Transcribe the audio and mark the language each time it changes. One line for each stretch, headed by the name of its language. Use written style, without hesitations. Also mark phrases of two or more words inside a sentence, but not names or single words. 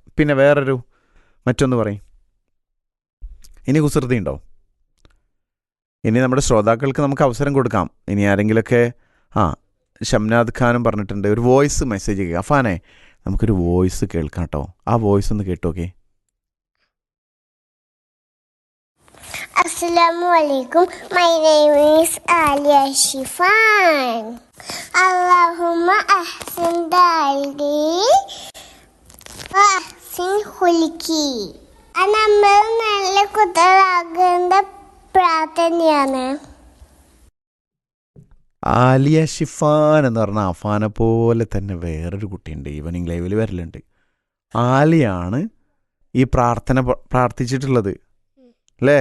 Malayalam: പിന്നെ വേറൊരു മറ്റൊന്ന് പറയും. ഇനി കുസൃതി ഉണ്ടോ? ഇനി നമ്മുടെ ശ്രോതാക്കൾക്ക് നമുക്ക് അവസരം കൊടുക്കാം. ഇനി ആരെങ്കിലുമൊക്കെ ഷംനാദ് ഖാനും പറഞ്ഞിട്ടുണ്ട് ഒരു വോയിസ് മെസ്സേജ് കേൾക്കാം. അഫാനെ നമുക്കൊരു വോയിസ് കേൾക്കാം കേട്ടോ. ആ വോയിസ് ഒന്ന് കേട്ടോക്കെ.
Arabic: Assalamualaikum.
English: My name is Alia Shifan.
Arabic: اللهم أحسن دلدي وأحسن خلقي.
Malayalam: നമ്മൾ നല്ല കുട്ടികളാകേണ്ട പ്രാർത്ഥനയാണ്. ആലിയ ഷിഫാൻ എന്ന് പറഞ്ഞാൽ അഫാനെ പോലെ തന്നെ വേറൊരു കുട്ടിയുണ്ട്, ഈവനിങ് ലൈവിൽ വരലുണ്ട്. ആലിയാണ് ഈ പ്രാർത്ഥന പ്രാർത്ഥിച്ചിട്ടുള്ളത് അല്ലേ?